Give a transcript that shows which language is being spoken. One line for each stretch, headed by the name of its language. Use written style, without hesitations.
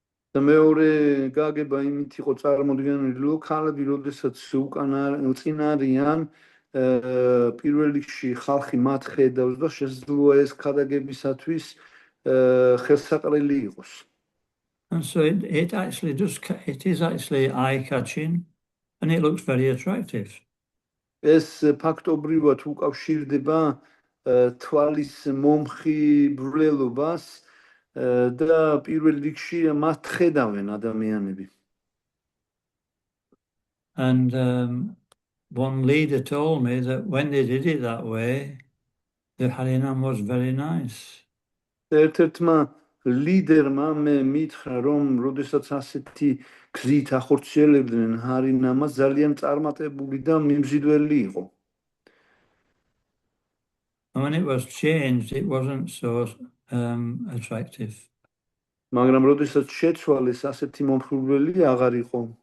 Georgian: და მეორე გაგება იმით იყო წარმოდგენილი, რომ ქალები როდესაც წინ არიან, პირველ რიგში ხალხი მათ ხედავს და შესაძლოა ეს ქადაგებისათვის ხელსაყრელი იყოს.
English: And so it is actually eye-catching, and it looks very attractive.
Georgian: ეს ფაქტობრივად უკავშირდება თვალის მომხიბვლელობას და პირველ რიგში მათ ხედავენ ადამიანები.
English: And one leader told me that when they did it that way, the Harinam was very nice.
Georgian: ერთ-ერთმა ლიდერმა მე მითხრა, რომ როდესაც ასეთი გზით ახორციელებდნენ ჰარინამას, ძალიან წარმატებული და მიმზიდველი იყო.
English: And when it was changed, it wasn't so attractive.
Georgian: მაგრამ როდესაც შეცვალეს, ასეთი მომხიბვლელი აღარ იყო.